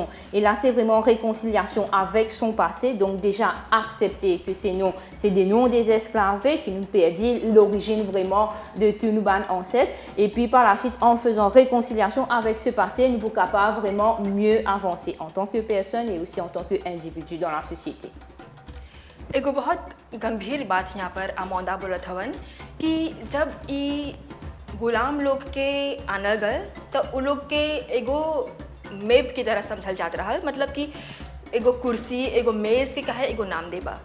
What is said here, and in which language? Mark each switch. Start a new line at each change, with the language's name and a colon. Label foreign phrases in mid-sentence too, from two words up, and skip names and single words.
French: Et là, c'est vraiment réconciliation avec son passé. Donc déjà accepter que ces noms, c'est des noms des esclavés qui nous perdent l'origine vraiment de tous nos ancêtres. Et puis par la suite, en faisant réconciliation avec ce passé, nous sommes capables vraiment mieux avancer en tant que personne et aussi en tant qu'individu dans la société.
Bhojpuri: एगो बहुत गंभीर बात यहाँ पर आमोदा बोलत हवन कि जब ई गुलाम लोग के आनल गल तो उ लोग के एगो मेब की तरह समझल जात रहल। मतलब कि एगो कुर्सी, एगो मेज़ के कहे एगो नाम देबा।